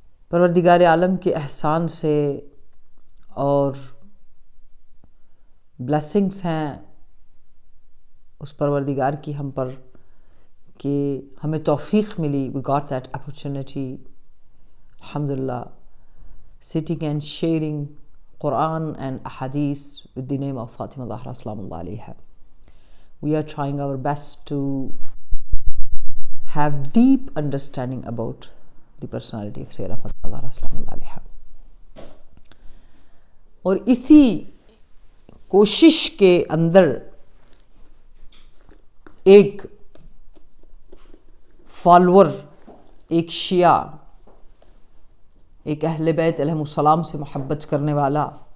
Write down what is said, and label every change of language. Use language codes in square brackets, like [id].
[ur] پروردگار عالم کے احسان سے اور بلیسنگز ہیں اس پروردگار کی ہم پر کہ ہمیں توفیق ملی. [en] we got that opportunity alhamdulillah sitting and sharing Quran and Ahadith with the name of Fatima Zahra Salam Allah alayha. We are trying our best to have deep understanding about the personality of Sayyida Fatima Zahra Salam Allah alayha. [ur] اور اسی کوشش کے اندر ایک follower, ایک شیعہ، ایک اہل بیت علیہ السلام سے محبت کرنے والا